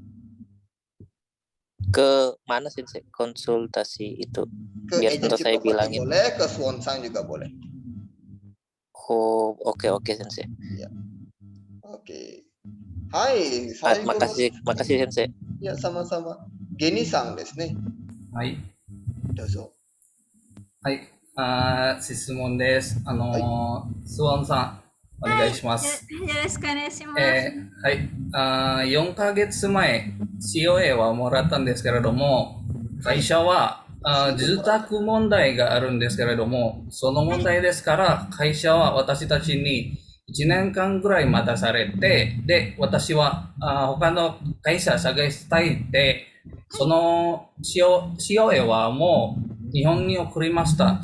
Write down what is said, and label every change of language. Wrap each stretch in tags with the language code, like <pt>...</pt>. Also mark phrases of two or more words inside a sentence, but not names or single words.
<id>Ke mana sih konsultasi itu? Ke Biar agensi saya properti bilangin. boleh, ke Suwon-san juga boleh. Oh, oke sensei. Ya. Oke. Hai, makasih sensei. Ya, sama-sama.</id> <ja>ゲニさんですね. はい。どうぞ。はい。質問です。スワンさん、お願いします。よろしくお願いします。はい。4ヶ月前、COA はもらったんですけれども、会社は住宅問題があるんですけれども、その問題ですから、会社は私たちに1年間ぐらい待たされて、で、私は他の会社探したいって、その COA はもう日本に送りました。</ja>